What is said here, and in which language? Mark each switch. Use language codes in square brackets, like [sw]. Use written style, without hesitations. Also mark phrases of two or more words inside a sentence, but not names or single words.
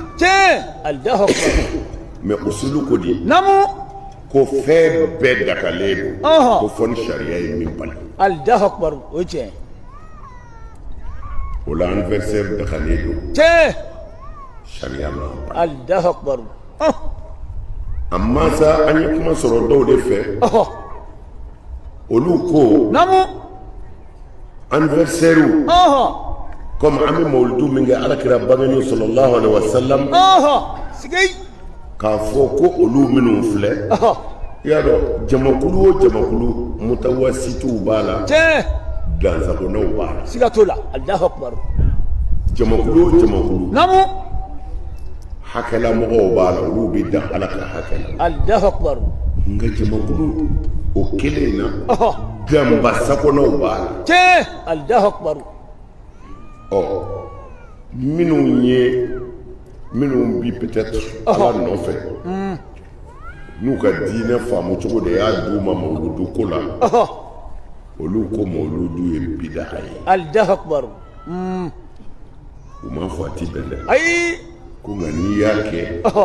[ar] te Allahu akbar [bm] mɛ usulu ko di namu ko fɛn bɛɛ dakale do Ɔhɔ. ko fɔ ni sariya ye min bali [ar] Allahu akbar [bm] o tiɲɛ o la anniversaire dakale do te sariya ma bali [ar] Allahu akbar [bm] amma sa an ye kuma sɔrɔ dɔw de fɛ oho olu ko namu anniversaire oho comme an bɛ mawuludu min kɛ alakira bangenin [ar] sallallahu alaihi wa sallam [bm] oho sigei k'a fɔ ko olu minnu filɛ oho i y'a dɔn jamakulu o jamakulu mutawasitiw b'a la te dansagonaw b'a la siga t'o la [ar] Allahu akbar [bm] jamakulu o jamakulu namu hakɛlamɔgɔw b'a la olu bɛ dan ala ka hakɛ la [ar] Allahu akbar [bm] nka jamakulu o kelen na oho ganba sakonaw b'a la [ar] te Allahu akbar [bm] ɔ minnu bi peut-être ala nɔfɛ n'u ka diinɛ faamu cogo de y'a d'u ma mawuludu ko la oho olu ko mawuludu ye bidaha ye [ar] Allahu akbar [bm] u m'a fɔ a ti bɛn dɛ ayi ko nka n'i y'a kɛ oho